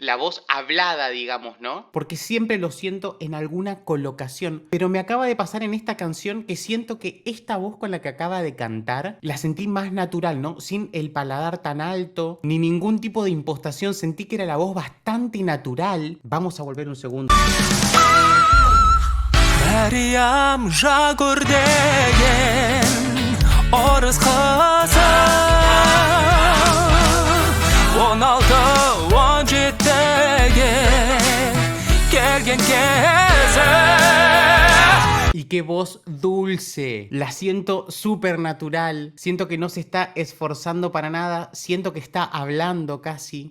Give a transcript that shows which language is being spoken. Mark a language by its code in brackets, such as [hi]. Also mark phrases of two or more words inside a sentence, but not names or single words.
[es] La voz hablada, digamos, ¿no? Porque siempre lo siento en alguna colocación. Pero me acaba de pasar en esta canción que siento que esta voz con la que acaba de cantar la sentí más natural, ¿no? Sin el paladar tan alto, ni ningún tipo de impostación. Sentí que era la voz bastante natural. Vamos a volver un segundo. [kk] Meryem jagurdeyen oruz kasa 16-17'ge gelgen keze. [es] Y qué voz dulce. La siento súper natural. Siento que no se está esforzando para nada. Siento que está hablando casi.